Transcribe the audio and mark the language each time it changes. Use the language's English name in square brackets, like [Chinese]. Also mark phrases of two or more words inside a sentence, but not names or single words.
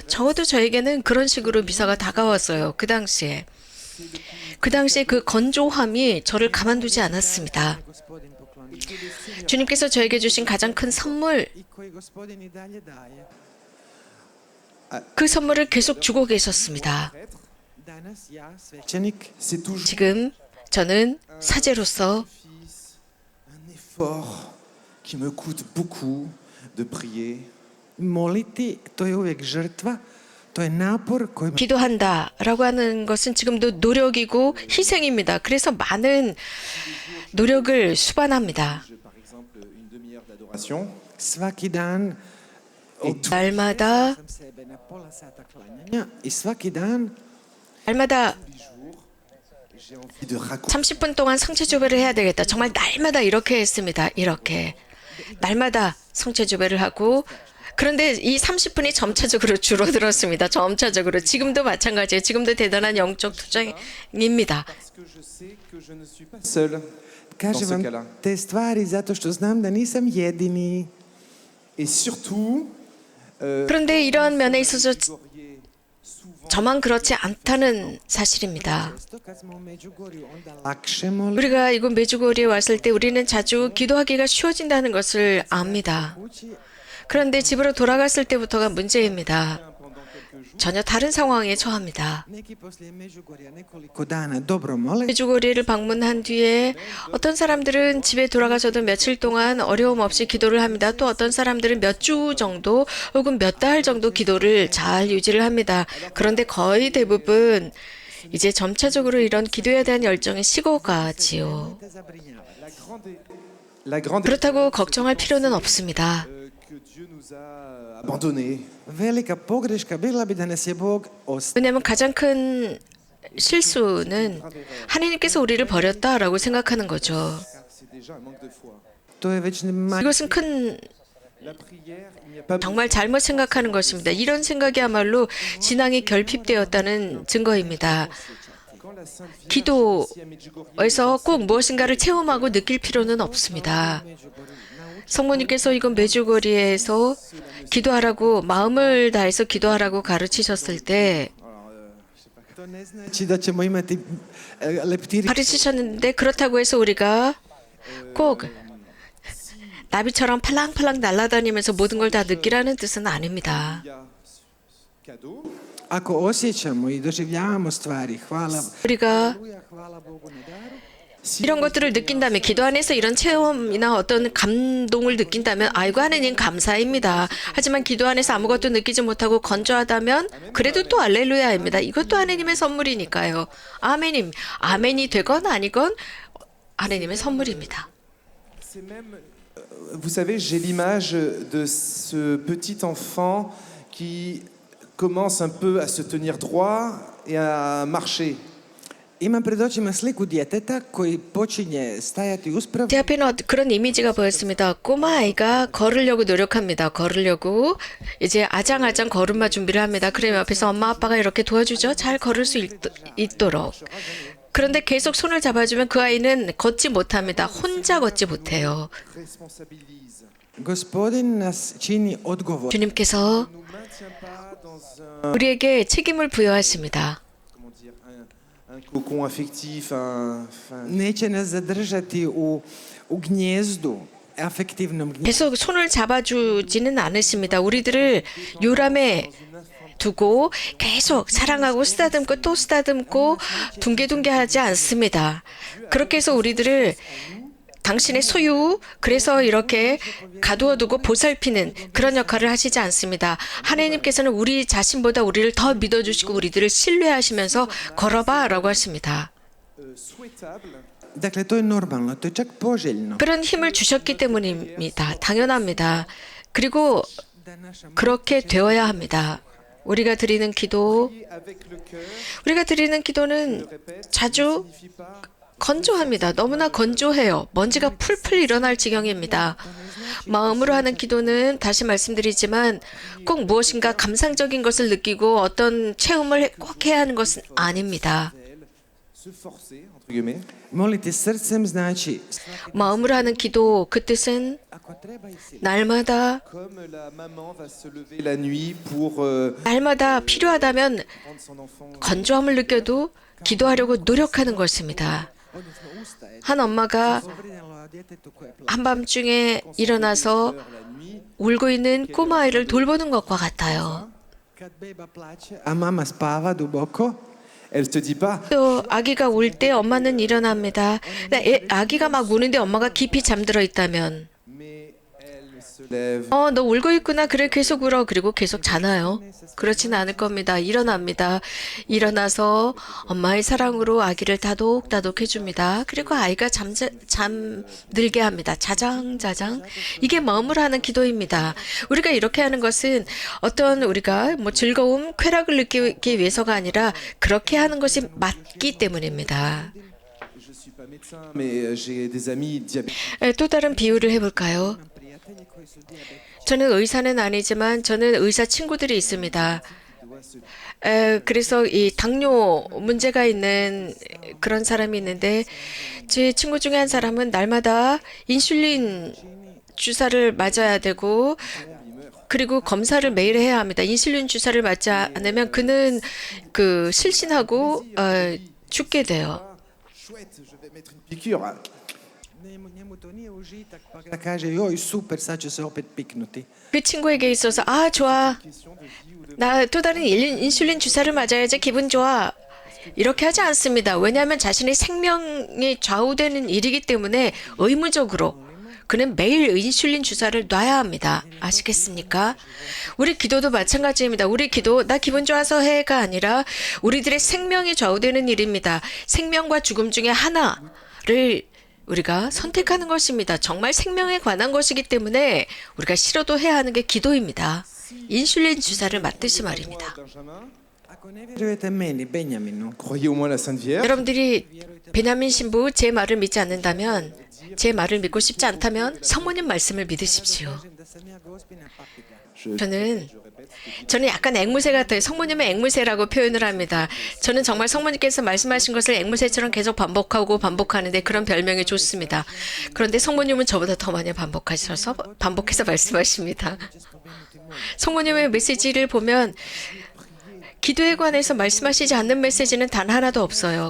[Korean] 적어도 저에게는 그런 식으로 미사가 다가왔어요. 그 당시에 그 건조함이 저를 가만두지 않았습니다. 주님께서 저에게 주신 가장 큰 선물, 그 선물을 계속 주고 계셨습니다. [French] C'est toujours [Korean] 지금 저는 사제로서 [French] un effort qui me coûte beaucoup de prier. [Croatian] Moliti, to je uvijek žrtva, to je napor koji [Korean] 기도한다라고 하는 것은 지금도 노력이고 희생입니다. 그래서 많은 노력을 수반합니다. [French] Par exemple, une demi-heure d'adoration. [Croatian] svaki dan [Korean] 날마다 [Croatian] sam sebe na pola sata klanjanja i svaki dan [Korean] 날마다 [French] J'ai envie de raconter [Korean] 30분 동안 성체조배를 해야 되겠다. 정말 날마다 이렇게 했습니다. 이렇게 날마다 성체조배를 하고, 그런데 이 30분이 점차적으로 줄어들었습니다. 점차적으로. 지금도 마찬가지예요. 지금도 대단한 영적 투쟁입니다. [French] parce que je sais que je ne suis pas seul dans [Croatian] kažem [French] ce [Croatian] vam [French] cas-là. [Croatian] te stvari zato što znam da nisam jedini. [French] Et surtout, [Korean] 그런데 이러한 면에 있어서 [French] Gorier, souvent, [Korean] 저만 그렇지 않다는 사실입니다. [Croatian] Često kad smo u Međugorju onda lakše molimo [Korean] 우리가 이곳 메주고리에 왔을 때 우리는 자주 기도하기가 쉬워진다는 것을 압니다. [Croatian] kući. [Korean] 그런데 집으로 돌아갔을 때부터가 문제입니다. [French] pendant quelques jours, [Korean] 전혀 다른 상황에 처합니다. [Croatian] Neki poslije Međugorja nekoliko dana dobro mole, [Korean] 메주고리를 방문한 뒤에 어떤 사람들은 집에 돌아가서도 며칠 동안 어려움 없이 기도를 합니다. 또 어떤 사람들은 몇 주 정도 혹은 몇 달 정도 기도를 잘 유지를 합니다. 그런데 거의 대부분 이제 점차적으로 이런 기도에 대한 열정이 식어가지요. [Croatian] te zabrinjava. [French] la grande [Korean] 그렇다고 걱정할 필요는 없습니다. [French] que Dieu nous a abandonnés. [Croatian] Velika pogreška bila bi da nas je Bog ostavio. [Korean] 왜냐하면 가장 큰 실수는 하나님께서 우리를 버렸다라고 생각하는 거죠. [French] Car c'est déjà un manque de foi. [Croatian] To je već [Korean] 이것은 큰 [French] La prière, il n'y a pas [Korean] 정말 잘못 생각하는 것입니다. 이런 생각이야말로 신앙이 결핍되었다는 증거입니다. [French] quand la Sainte Vierge [Korean] 기도에서 [French] ici à Medjugorje [Korean] 꼭 무엇인가를 체험하고 느낄 필요는 없습니다. 성모님께서 이건 메주고리에서 기도하라고, 마음을 다해서 기도하라고 가르치셨을 때 [Croatian] To ne znači da ćemo imati leptiri. [Korean] 가르치셨는데, 그렇다고 해서 우리가 꼭 나비처럼 팔랑팔랑 날아다니면서 모든 걸 다 느끼라는 뜻은 아닙니다. [French] il y a cadeau. [Croatian] Ako osjećamo i doživljavamo stvari, hvala, [Korean] 우리가 [Croatian] Haleluja, hvala Bogu na daru. [Korean] 이런 것들을 느낀다면, 기도 안에서 이런 체험이나 어떤 감동을 느낀다면 아이고 하느님 감사입니다. 하지만 기도 안에서 아무것도 느끼지 못하고 건조하다면 그래도 또 할렐루야입니다. 이것도 하느님의 선물이니까요. 아멘이 되건 아니건 하느님의 선물입니다. [French] C'est même, vous savez, j'ai l'image de ce petit enfant qui commence un peu à se tenir droit et à marcher. [Croatian] Imam pred očima sliku djeteta koji počinje stajati uspravno. [Korean] 제 앞에는 그런 이미지가 보였습니다. 꼬마 아이가 걸으려고 노력합니다. 걸으려고 이제 아장아장 걸음마 준비를 합니다. 그러면 옆에서 엄마 아빠가 이렇게 도와주죠. 잘 걸을 수 있도록. 그런데 계속 손을 잡아주면 그 아이는 걷지 못합니다. 혼자 걷지 못해요. [French] Responsabilise. [Croatian] Gospodin nas čini odgovor. [Korean] 주님께서 [French] Ne nous maintient pas dans un, [Korean] 우리에게 책임을 부여하십니다. [French] comment dire, un cocon affectif, [Croatian] Neće nas zadržati u gnjezdu, afektivnom gnjezdu. [Korean] 계속 손을 잡아주지는 않으십니다. 우리들을 요람에 두고 계속 사랑하고 쓰다듬고 또 쓰다듬고 둥개둥개하지 않습니다. 그렇게 해서 우리들을 당신의 소유, 그래서 이렇게 가두어두고 보살피는 그런 역할을 하시지 않습니다. 하나님께서는 우리 자신보다 우리를 더 믿어주시고 우리들을 신뢰하시면서 걸어봐 라고 하십니다. [French] souhaitable. [Croatian] Dakle, to je normalno, to je čak poželjno. [Korean] 그런 힘을 주셨기 때문입니다. 당연합니다. 그리고 그렇게 되어야 합니다. 우리가 드리는 기도, [French] Prier avec le cœur, [Korean] 우리가 드리는 기도는 [French] répète, [Korean] 자주 [French] signifie pas [Korean] 건조합니다. 너무나 건조해요. 먼지가 풀풀 일어날 지경입니다. 마음으로 하는 기도는 다시 말씀드리지만 꼭 무엇인가 감상적인 것을 느끼고 어떤 체험을 꼭 해야 하는 것은 아닙니다. [French] Se forcer, entre guillemets, [Croatian] Moliti srcem znači [Korean] 마음으로 하는 기도, 그 뜻은 [Croatian] ako treba i [Korean] 날마다 [French] comme la maman va se lever la nuit pour [Korean] 날마다 필요하다면 [French] prendre son enfant. [Korean] 건조함을 느껴도 기도하려고 노력하는 것입니다. [Croatian] odnosno ustaje. [Korean] 한 엄마가 [Croatian] Zabrinjalo djetetu koje plače. [Korean] 한밤중에 일어나서 [French] La nuit, [Korean] 울고 있는 꼬마아이를 돌보는 것과 같아요. [Croatian] Kad beba plače, a mama spava duboko, [French] elle te dit pas [Korean] 또 아기가 울 때 엄마는 일어납니다. 아기가 막 우는데 엄마가 깊이 잠들어 있다면 [French] mais elle se lève. [Korean] 너 울고 있구나. 그래, 계속 울어. 그리고 계속 자나요? 그렇지는 않을 겁니다. 일어납니다. 일어나서 엄마의 사랑으로 아기를 다독다독 해줍니다. 그리고 아이가 잠들게 합니다. 자장자장. 이게 마음으로 하는 기도입니다. 우리가 이렇게 하는 것은 어떤 우리가 뭐 즐거움, 쾌락을 느끼기 위해서가 아니라 그렇게 하는 것이 맞기 때문입니다. [French] Je suis pas médecin, mais j'ai des amis diabétiques. [Korean] 또 다른 비유를 해볼까요? [Croatian] prijatelji koji su diabetični. [Korean] 저는 의사는 아니지만 저는 의사 친구들이 있습니다. 그래서 이 당뇨 문제가 있는 그런 사람이 있는데 제 친구 중에 한 사람은 날마다 인슐린 주사를 맞아야 되고 그리고 검사를 매일 해야 합니다. 인슐린 주사를 맞지 않으면 그는 그 실신하고 죽게 돼요. Chouette, je vais mettre une piqûre. Njemu to nije užitak, pa da kaže joj super, sad će se opet piknuti. 그 친구에게 있어서 좋아. 나 또 다른 인슐린 주사를 맞아야지 기분 좋아. 이렇게 하지 않습니다. 왜냐하면 자신의 생명이 좌우되는 일이기 때문에 의무적으로 그는 매일 인슐린 주사를 놔야 합니다. 아시겠습니까? 우리 기도도 마찬가지입니다. 우리 기도 나 기분 좋아서 해가 아니라 우리들의 생명이 좌우되는 일입니다. 생명과 죽음 중에 하나를 우리가 선택하는 것입니다. 정말 생명에 관한 것이기 때문에 우리가 싫어도 해야 하는 게 기도입니다. 인슐린 주사를 맞듯이 말입니다. [French] Benjamin, [Croatian] Ako ne vjerujete meni, Benjaminu, [French] croyez au moins la Sainte Vierge. [Korean] 여러분들이 베냐민 신부 제 말을 믿지 않는다면 제 말을 믿고 싶지 않다면 성모님 말씀을 믿으십시오. [Croatian] kažem da sam ja gospina papiga. [Korean] 저는 약간 앵무새 같아요. 성모님은 앵무새라고 표현을 합니다. 저는 정말 성모님께서 말씀하신 것을 앵무새처럼 계속 반복하고 반복하는데 그런 별명이 좋습니다. 그런데 성모님은 저보다 더 많이 반복해서 말씀하십니다. 성모님의 메시지를 보면 기도에 관해서 말씀하시지 않는 메시지는 단 하나도 없어요.